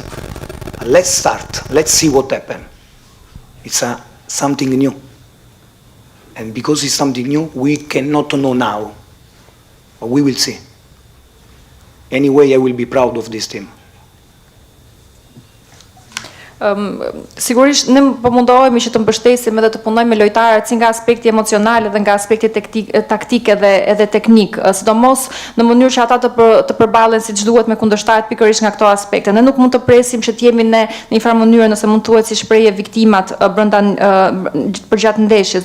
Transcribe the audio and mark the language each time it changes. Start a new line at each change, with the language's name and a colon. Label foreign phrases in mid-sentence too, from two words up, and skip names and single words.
English: Let's start, let's see what happens. It's something new. And because it's something new, we cannot know now. But we will see. Anyway, I will be proud of this team.
Albanian: Sigurisht ne po mundohemi që të mbështesim edhe të punojmë me lojtarët si nga aspekti emocional edhe nga aspekti taktik edhe teknik, sidomos në mënyrë që ata të përballen siç duhet me kundërshtarët pikërisht nga këto aspekte. Ne nuk mund të presim që të jemi në një farë mënyrë, nëse mund thuhet si shprehje, viktimat brenda përgjatë ndeshjes.